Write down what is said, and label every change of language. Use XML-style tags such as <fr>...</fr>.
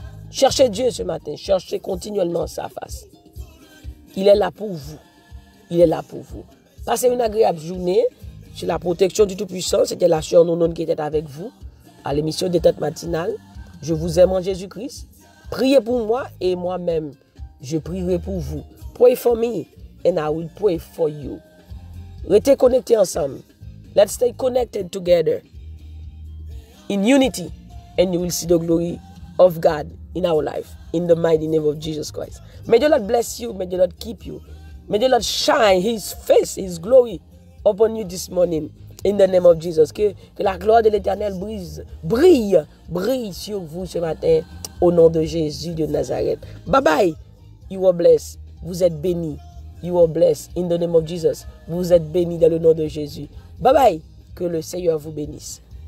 <fr>Cherchez Dieu ce matin. Cherchez continuellement sa face. Il est là pour vous. Il est là pour vous. Passez une agréable journée. Sur la protection du Tout-Puissant. C'était la sœur Nonon qui était avec vous à l'émission Détente matinale. Je vous aime en Jésus-Christ. Priez pour moi et moi-même. Je prierai pour vous.</fr> <en>Pray for me and I will pray for you.</en> <fr>Restez connectés ensemble.</fr> <en>Let's stay connected together in unity and you will see the glory of God in our life in the mighty name of Jesus Christ. May the Lord bless you. May the Lord keep you. May the Lord shine His face, His glory upon you this morning in the name of Jesus.</en> <fr>Que la gloire de l'Éternel brille sur vous ce matin au nom de Jésus de Nazareth. Bye bye.</fr> <en>You are blessed.</en> <fr>Vous êtes bénis.</fr> <en>You are blessed in the name of Jesus.</en> <fr>Vous êtes bénis dans le nom de Jésus. Bye bye. Que le Seigneur vous bénisse.</fr>